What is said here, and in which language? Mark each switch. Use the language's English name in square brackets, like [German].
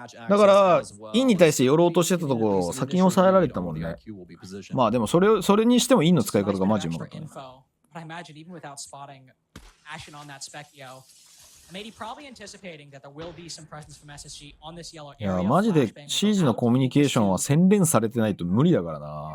[Japanese] だからインに対して寄ろうとしてたところを先に抑えられたもんね。まあでもそれにしてもインの使い方がマジうまかったね。 [English] But I imagine even without spotting Ashen on that Specchio, maybe probably anticipating that there will be some presence from SSG on this yellow [Japanese] いや [English] area. [Japanese] マジで CG のコミュニケーションは洗練されてないと無理だからな。